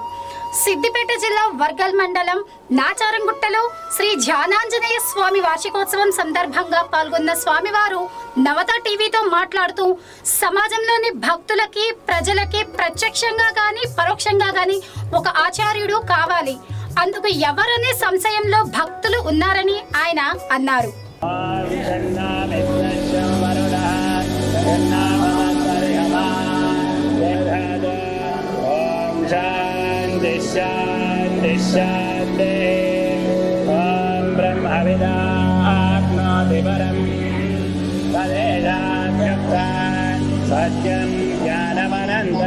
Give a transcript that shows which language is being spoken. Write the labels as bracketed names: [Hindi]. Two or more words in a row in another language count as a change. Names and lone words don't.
[Telugu] సిద్దిపేట జిల్లా వర్గల్ మండలం నాచారంగుట్టలో శ్రీ ధ్యానాంజనేయ స్వామి వార్షికోత్సవం సందర్భంగా పాల్గొన్న స్వామివారు నవత టీవీతో మాట్లాడుతూ సమాజంలోని భక్తులకి, ప్రజలకి ప్రత్యక్షంగా కానీ పరోక్షంగా కానీ ఒక ఆచార్యుడు కావాలి. అందుకు ఎవరనే సంశయంలో భక్తులు ఉన్నారని ఆయన అన్నారు. [Sanskrit] शांति शांति ओम ब्रह्मविदाप्नोति परं तदेशाप्यक्तं सत्यं ज्ञानमनन्तं